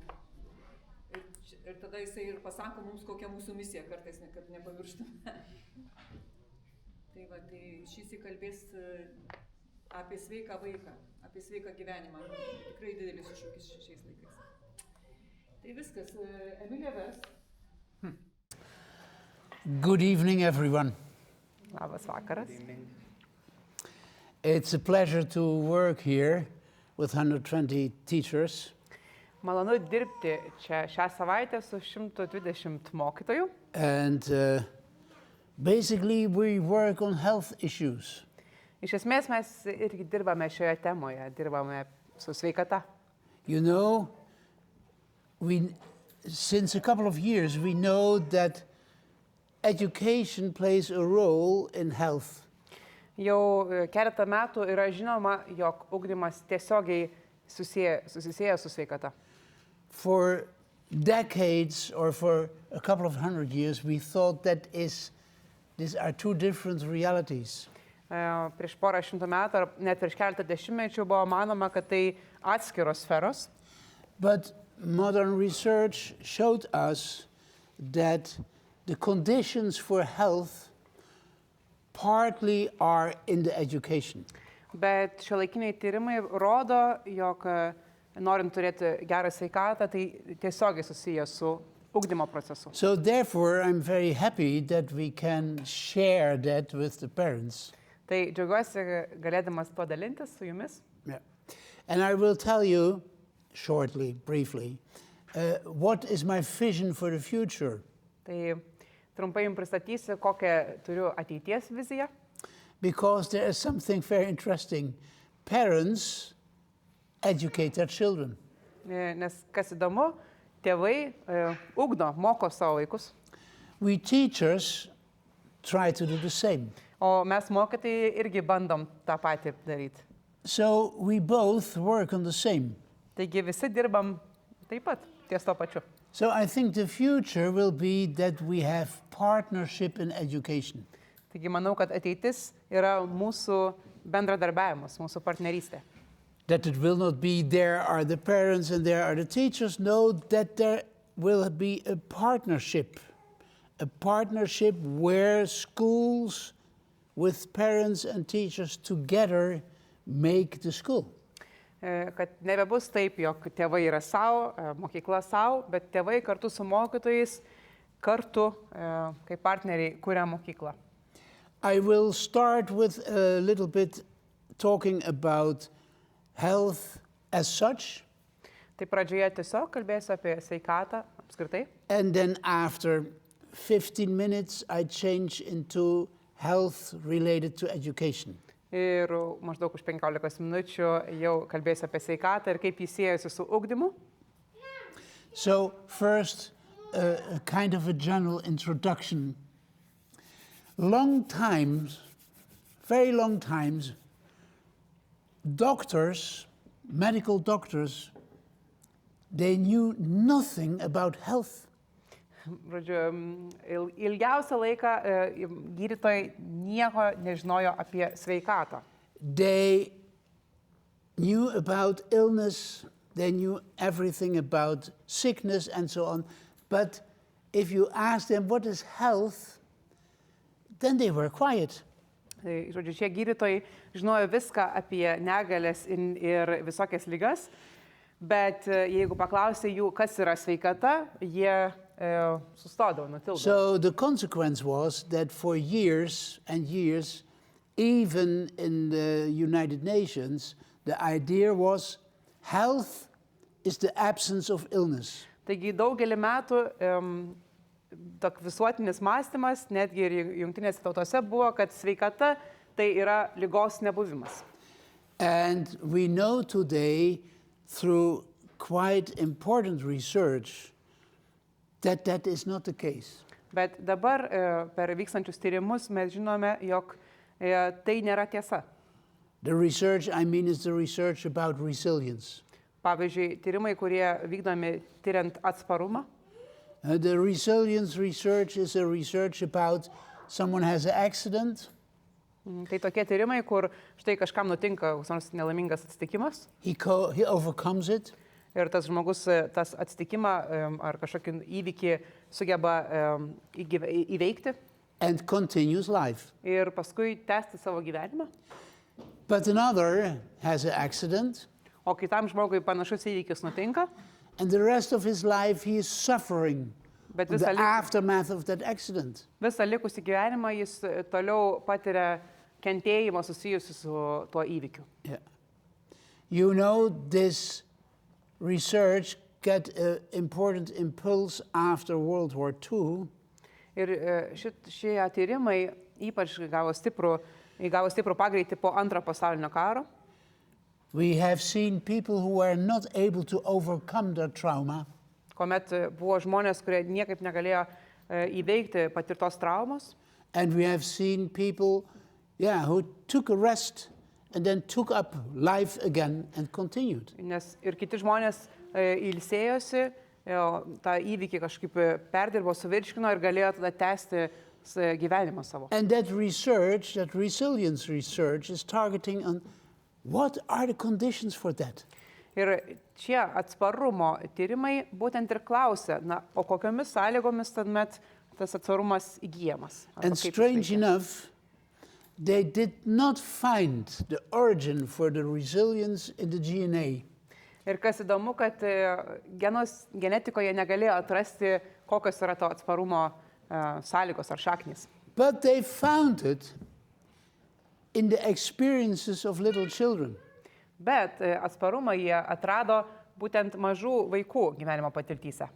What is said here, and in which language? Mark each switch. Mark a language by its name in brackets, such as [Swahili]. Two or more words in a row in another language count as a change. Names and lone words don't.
[Lithuanian] Ir tada jisai ir pasako mums, kokia mūsų misija kartais, kad nepamirštume. Tai šis įkalbės apie sveiką vaiką, apie sveiką gyvenimą. Tikrai didelis iššūkis šiais laikais. Tai viskas. Emilija vers. [English] Good evening, everyone. [Lithuanian] Labas vakaras. [English] It's a pleasure to work here with 120 teachers. [Lithuanian] Malonu dirbti čia šią savaitę su 120 mokytojų. [English] And basically we work on health issues. [Lithuanian] Iš esmės mes irgi dirbame šioje temoje, dirbame su sveikata. [English] You know, since a couple of years we know that education plays a role in health. [Lithuanian] Jau keletą metų yra žinoma, jog ugdymas tiesiogiai susisieja su sveikata. [English] For decades or for a couple of 100 years we thought that these are two different realities. [Lithuanian] Prieš porą šimtų metų ar net prieš keletą dešimtmečių buvo manoma, kad tai atskiros sferos. [English] But modern research showed us that the conditions for health partly are in the education. [Lithuanian] Bet šiuolaikiniai tyrimai rodo, jog norint turėti gerą sveikatą, tai tiesiogiai susiję su ugdymo procesu. [English] So therefore I'm very happy that we can share that with the parents. [Lithuanian] Tai džiaugiuosi galėdamas tuo dalintis su jumis. [English] Yeah. And I will tell you shortly, briefly, what is my vision for the future. [Lithuanian] Tai trumpai jums pristatysiu, kokią turiu ateities viziją. [English] Because there is something very interesting. Parents educate their children. [Lithuanian] Nes kas įdomu, tėvai ugdo, moko savo vaikus. [English] We teachers try to do the same. [Lithuanian] O mes mokytojai irgi bandom tą patį daryti. [English] So we both work on the same. [Lithuanian] Taigi visi dirbam taip pat, ties to pačiu. [English] So I think the future will be that we have partnership in education. [Lithuanian] Taigi manau, kad ateitis yra mūsų bendradarbiavimas, mūsų partnerystė. [English] That it will not be there are the parents and there are the teachers. No, that there will be a partnership where schools with parents and teachers together make the school. [Lithuanian] Kad nebebus taip, jog tėvai yra savo, mokykla savo, bet tėvai kartu su mokytojais, kartu kaip partneriai kuria mokyklą. [English] I will start with a little bit talking about health as such. [Lithuanian] Tai pradžioje tiesiog kalbėsiu apie sveikatą apskritai. [English] And then after 15 minutes I change into health related to education. [Lithuanian] Ir maždaug už 15 minučių jau kalbėsiu apie sveikatą ir kaip jis siejasi su ugdymu. [English] So first, a kind of a general introduction. Very long times, medical doctors, they knew nothing about health. [Lithuanian] žodžiu, ilgiausią laiką gydytojai nieko nežinojo apie sveikatą. [English] They knew about illness, they knew everything about sickness and so on. But if you ask them what is health, then they were quiet. [Lithuanian] Tai, žodžiu, šie gydytojai žinojo viską apie negalės ir visokias ligas, bet jeigu paklausė jų, kas yra sveikata, jie sustodavo, nutildavo. [English] So the consequence was that for years and years, even in the United Nations, the idea was health is the absence of illness. [Lithuanian] Taigi daugelį metų visuotinis mąstymas, netgi ir jungtinėse tautose buvo, kad sveikata tai yra ligos nebuvimas. [English] And we know today through quite important research that that is not the case. [Lithuanian] Bet dabar per vykstančius tyrimus mes žinome, jog tai nėra tiesa. [English] The research, I mean, is the research about resilience. [Lithuanian] Pavyzdžiui, tyrimai, kurie vykdomi tyriant atsparumą. [English] The resilience research is a research about someone has an accident. [Lithuanian] Tai tokie tyrimai, kur štai kažkam nutinka koks nors nelaimingas atsitikimas. [English] He overcomes it. [Lithuanian] Ir tas žmogus tas atsitikimą ar kažkokį įvykį sugeba įveikti. [English] And continues life. [Lithuanian] Ir paskui tęsti savo gyvenimą. [English] But another has an accident. [Lithuanian] O kitam žmogui panašus įvykis nutinka. [English] And the rest of his life he is suffering the aftermath of that accident. [Lithuanian] Visą likusį gyvenimą jis toliau patiria kentėjimą susijusiu su tuo įvykiu. [English] Yeah. You know, this research got an important impulse after World War II. [Lithuanian] Ir šie tyrimai ypač įgavo stiprų pagreitį po Antrojo pasaulinio karo. [English] We have seen people who were not able to overcome their trauma. [Lithuanian] Kuomet buvo žmonės, kurie niekaip negalėjo įveikti patirtos traumos. [English] And we have seen people, who took a rest and then took up life again and continued. [Lithuanian] Nes ir kiti žmonės ilsėjosi, tą įvykį kažkaip perdirbo, suvirškino ir galėjo tada tęsti gyvenimą savo. [English] And that research, that resilience research, is targeting on what are the conditions for that. [Lithuanian] Ir šie atsparumo tyrimai būtent ir klausia, o kokiomis sąlygomis tuomet tas atsparumas įgyjamas. [English] And strange enough, they did not find the origin for the resilience in the DNA. [Lithuanian] Ir kas įdomu, kad genetikoje negalėjo atrasti, kokios yra to atsparumo sąlygos ar šaknys. [English] But they found it in the experiences of little children. [Lithuanian] Bet atsparumą jie atrado būtent mažų vaikų gyvenimo patirtyse.